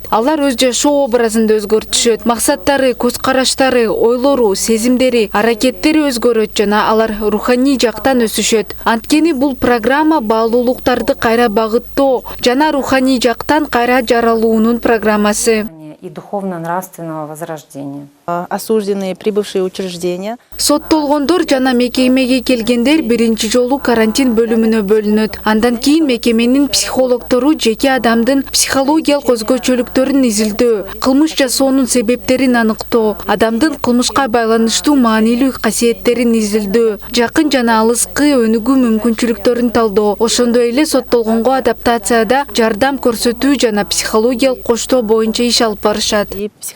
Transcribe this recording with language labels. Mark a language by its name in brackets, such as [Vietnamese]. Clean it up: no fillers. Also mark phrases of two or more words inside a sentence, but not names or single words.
[Kyrgyz] Алар өз жашоо образында өзгөртүшөт. Максаттары, көз караштары, ойлору, сезимдери, аракеттери өзгөрөт жана алар руханий жактан өсүшөт. Анткени бул программа баалуулуктарды кайра багыттоо жана руханий жактан кайра жаралуунун программасы. [Russian] И духовно-нравственного возрождения. Осужденные, прибывшие учреждения. [Kyrgyz] Соттолгондор жана мекемеге келгендер биринчи жолу карантин бөлүмүнө бөлүнөт. Андан кийин мекеменин психологтору жеке адамдын психологиялык өзгөчөлүктөрүн изилдөө, кылмыш жасоонун себептерин аныктоо, адамдын кылмышка байланыштуу маанилүү касиеттерин изилдөө, жакын жана алыскы өнүгүү мүмкүнчүлүктөрүн талдоо, ошондой эле соттолгонго адаптацияда жардам көрсөтүү жана психологиялык коштоо боюнча иш алып барышат.